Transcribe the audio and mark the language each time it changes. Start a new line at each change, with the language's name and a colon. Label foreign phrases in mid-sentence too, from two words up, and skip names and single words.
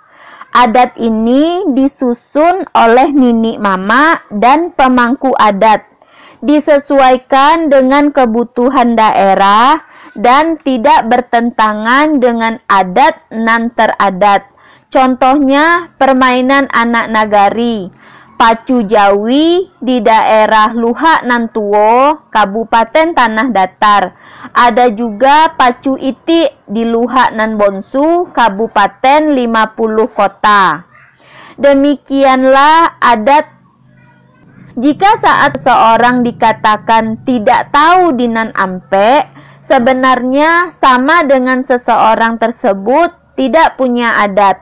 Indonesian: Adat ini disusun oleh nini mama dan pemangku adat, disesuaikan dengan kebutuhan daerah dan tidak bertentangan dengan
Minangkabau: adat nan teradat.
Indonesian: Contohnya permainan anak nagari, pacu Jawi di daerah Luhak nan Tuo, Kabupaten Tanah Datar. Ada juga pacu Itik di Luhak nan Bonsu, Kabupaten 50 Kota. Demikianlah adat. Jika saat seorang dikatakan tidak tahu Dinan Ampe, sebenarnya sama dengan seseorang tersebut tidak punya adat.